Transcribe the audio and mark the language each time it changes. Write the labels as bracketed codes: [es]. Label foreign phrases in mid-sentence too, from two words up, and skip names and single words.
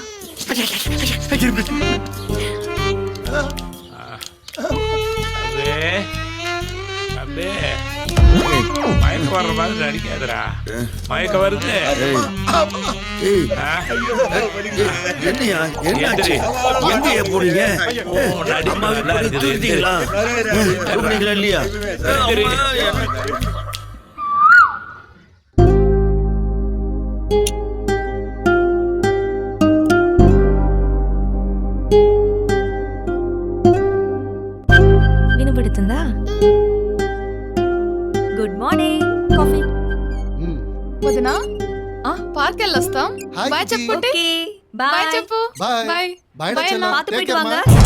[ta] மயக்க வர்ற மாதிரி நடிக்காதடா. மயக்க வருது. ஏய், ஆ? என்னையா? என்னாச்சு? எங்கேயா போறீங்க? அம்மா வீட்டுல போய் தூங்கிட்டீங்களா? தூங்குனீங்களா இல்லையா? அம்மா, [te] వినబడుతుందా? [en] Good morning. Coffee. [te] వదినా పార్క్ వెళ్ళొస్తాం. హాయ్ బాయ్ కిట్టి. చెప్పు. ఓకే బాయ్ బాయ్. చెప్పు. బాయ్. బాయ్ బాయ్ బాయ్ అన్న. [ta] பாத்து Take போயிட்டு care, வாங்க.